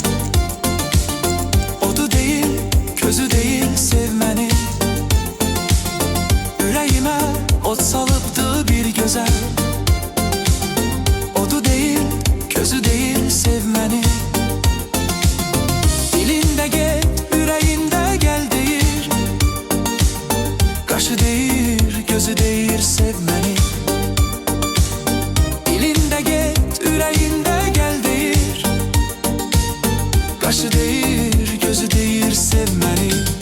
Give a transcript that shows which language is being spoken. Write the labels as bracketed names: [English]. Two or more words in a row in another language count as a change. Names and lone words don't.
[Turkish] Odu değil, közü değil sevmeni. Yüreğime ot salıptı bir güzel. Odu değil, közü değil sevmeni. [Azerbaijani] Dilinde get, yüreğinde gel deyir. Qaşı deyir, gözü deyir sevmeni. Dilinde get, yüreğinde gel deyir. Qaşı deyir, gözü deyir sevmeni.